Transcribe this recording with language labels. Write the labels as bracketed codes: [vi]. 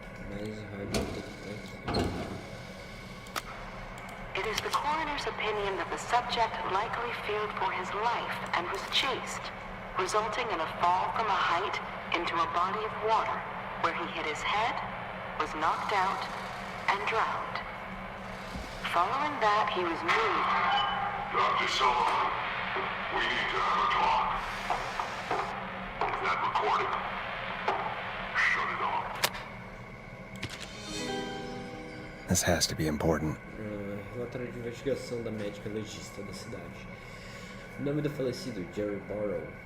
[pt] Mais rádio do que tá aqui. [en] It is the coroner's opinion that the subject likely feared for his life and was chased, resulting in a fall from a height into a body of water, where he hit his head, was knocked out, and drowned. Following that, he was moved. Dr. Sullivan, we need to have a talk. Is that recording? Shut it off. This has to be important. [pt] Relatório de investigação da médica legista da cidade. O nome do falecido, George Barrow.